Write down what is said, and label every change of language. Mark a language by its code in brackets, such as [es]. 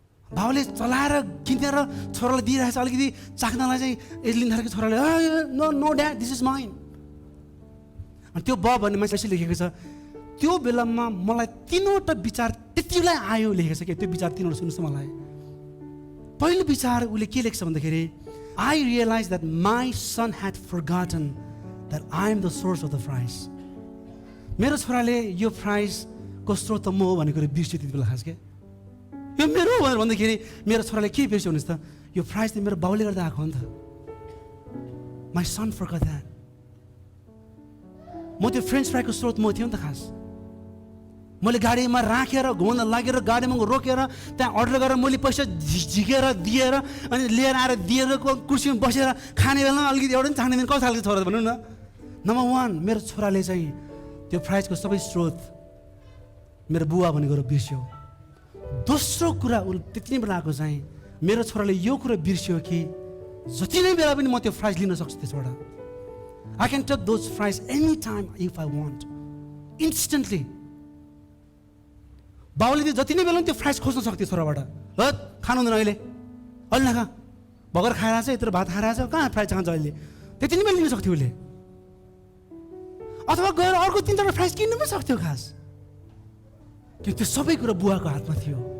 [ne] बाउले चलाएर किनेर छोरालाई दिइरहेछ. अलिकति चाख्नलाई चाहिँ यसले लिँदाखेरि छोराले [en] No no dad, this is mine. [ne] अनि त्यो बब भन्ने मान्छे यसो लेखेको छ, त्यो बेलामा मलाई 3वटा विचार त्यति बेला आयो लेखेको छ. कि त्यो विचार 3वटा सुन्नुहोस् मलाई. [en] पहिलो विचार उसले के लेख्छ भन्दाखेरि, I realized that my son had forgotten that I am the source of the fries. [ne] मेरो छोराले यो फ्राइजको स्रोत म हो भन्ने कुरा बिर्स्यो त्यति बेला खास के. यो मेरो भनेर भन्दाखेरि मेरो छोराले के बिर्स्यो भन्नुहोस् त, यो फ्राइज त मेरो बाउले गर्दा आएको हो नि त. [en] My son forgot that. [ne] म त्यो फ्रेन्च फ्राईको स्रोत म थियो नि त खास. मैले गाडीमा राखेर घुमाउन लागेर गाडीमा रोकेर त्यहाँ अर्डर गरेर मैले पैसा झिकेर दिएर अनि लिएर आएर दिएर कुर्सीमा बसेर खाने बेलामा अलिकति एउटा पनि खाने कस्तो खालको छोरा भनौँ न. नम्बर 1, मेरो छोराले चाहिँ त्यो फ्राइजको सबै स्रोत मेरो बुवा भन्ने कुरो बिर्स्यो. दोस्रो कुरा त्यति नै बेला आएको चाहिँ मेरो छोराले यो कुरा बिर्स्यो कि जति नै बेला पनि म त्यो फ्राइज लिन सक्छु त्यसबाट. [en] I can take those fries anytime if I want. Instantly. [ne] बाउले त्यो जति नै बेला त्यो फ्राइज खोज्न सक्थ्यो छोराबाट. खानु हुँदैन अहिले, अहिले नखा, भर्खर खाएर आएको छ, यत्रो भात खाएर आएको छ, कहाँ फ्राइज खान्छ अहिले. त्यति नै बेला लिन सक्थ्यो उसले. अथवा गएर अर्को 3-4 फ्राइज किन्नु पनि सक्थ्यो खास. कि त्यो सबै कुरा बुवाको हातमा थियो.